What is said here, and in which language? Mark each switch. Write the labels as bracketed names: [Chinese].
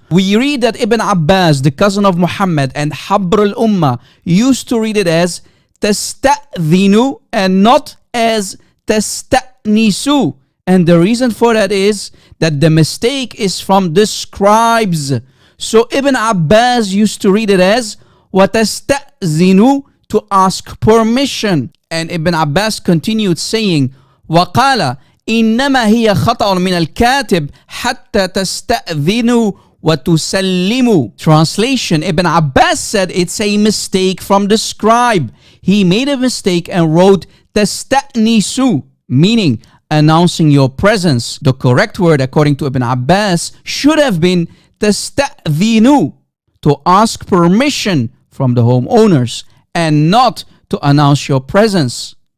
[English] We read that Ibn Abbas, the cousin of Muhammad and Habr al-Ummah, used to read it as تستأذن and not as تستأنس. And the reason for that is that the mistake is from the scribes. So Ibn Abbas used to read it as وَتَسْتَأْذِنُ, to ask permission. And Ibn Abbas continued saying, [Arabic] وَقَالَ إِنَّمَا هِيَ خَطَأٌ مِنَ الْكَاتِبِ حَتَّى تَسْتَأْذِنُوا وَتُسَلِّمُوا. [English] Translation, Ibn Abbas said it's a mistake from the scribe. He made a mistake and wrote تَسْتَأْنِسُ, meaning announcing your presence. The correct word, according to Ibn Abbas, should have been تستأذنوا, to ask permission from the homeowners, and not to announce your presence.